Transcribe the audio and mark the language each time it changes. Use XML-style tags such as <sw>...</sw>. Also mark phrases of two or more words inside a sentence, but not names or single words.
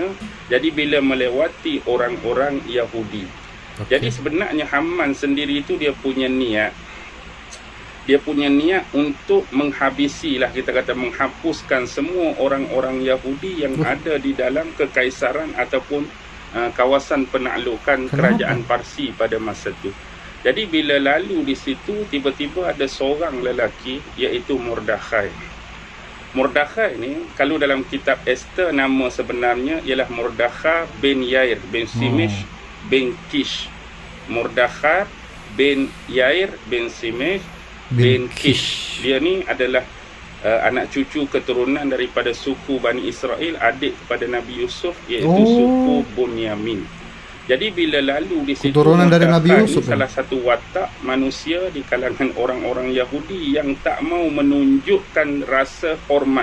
<ms>Jadi bila melewati orang-orang Yahudi, jadi sebenarnya Haman sendiri itu dia punya niat untuk menghabisi lah, kita kata menghapuskan semua orang-orang Yahudi yang ada di dalam kekaisaran ataupun kawasan penaklukan kerajaan Parsi pada masa itu. Jadi bila lalu di situ, tiba-tiba ada seorang lelaki iaitu Mordekhai. Mordekhai ni kalau dalam kitab Esther, nama sebenarnya ialah Mordekhai bin Yair bin Simesh bin Kish. Mordekhai bin Yair bin Simesh bin Kish. Dia ni adalah anak cucu keturunan daripada suku Bani Israel, adik kepada Nabi Yusuf, iaitu suku Bunyamin. Jadi bila lalu di situ, keturunan dari Nabi Yusuf, salah satu watak manusia di kalangan orang-orang Yahudi yang tak mau menunjukkan rasa hormat.</ms>